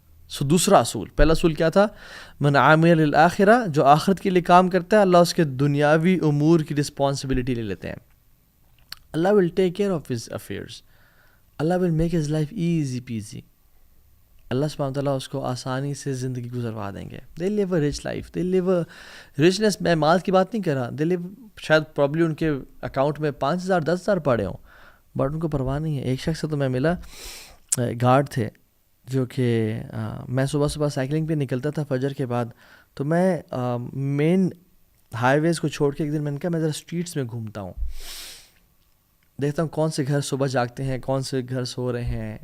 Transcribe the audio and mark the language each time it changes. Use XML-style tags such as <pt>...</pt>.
<ur>سو دوسرا اصول, پہلا اصول کیا تھا,</ur> <ar>من عامل للآخرہ,</ar> <ur>جو آخرت کے لیے کام کرتا ہے, اللہ اس کے دنیاوی امور کی رسپانسبلٹی لے لیتے ہیں.</ur> <en>Allah will take care of his affairs, Allah will make his life easy peasy.</en> <ur>اللہ سبحانہ وتعالیٰ اس کو آسانی سے زندگی گزروا دیں گے.</ur> <en>They live a rich life, they live a richness.</en> <ur>میں مال کی بات نہیں کر رہا, دے لیو, شاید پرابلی ان کے اکاؤنٹ میں 5,000 10,000 پڑے ہوں, بٹ ان کو پرواہ نہیں ہے. ایک شخص سے تو میں ملا, گارڈ تھے, جو کہ میں صبح سائیکلنگ پہ نکلتا تھا فجر کے بعد, تو میں مین ہائی ویز کو چھوڑ کے ایک دن میں نے کہا میں ذرا اسٹریٹس میں گھومتا ہوں, دیکھتا ہوں کون سے گھر صبح جاگتے ہیں, کون سے گھر سو رہے ہیں.</ur>